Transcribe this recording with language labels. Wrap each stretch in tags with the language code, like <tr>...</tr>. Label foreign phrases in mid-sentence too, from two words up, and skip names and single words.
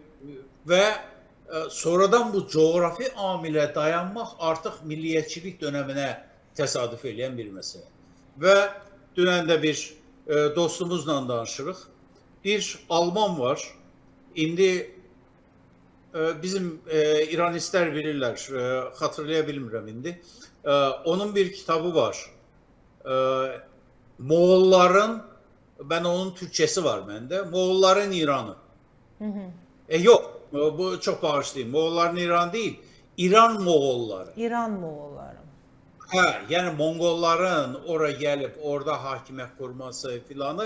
<az>Və sonradan bu coğrafi amilə dayanmaq artıq milliyyətçilik dönəminə təsadüf edən bir məsələ. Və dünən də bir dostumuzla danışırıq. Bir Alman var. İndi bizim İranistlər bilirlər, xatırlaya bilmirəm indi. Onun bir kitabı var.</az> <tr>Moğolların, ben onun Türkçesi var bende, Moğolların İran'ı. Yok, bu çok bağışlayayım. Moğolların İran değil, İran Moğolları. İran Moğolları. Ha, yani Mongolların oraya gelip orada hakimiyet kurması filanı.</tr>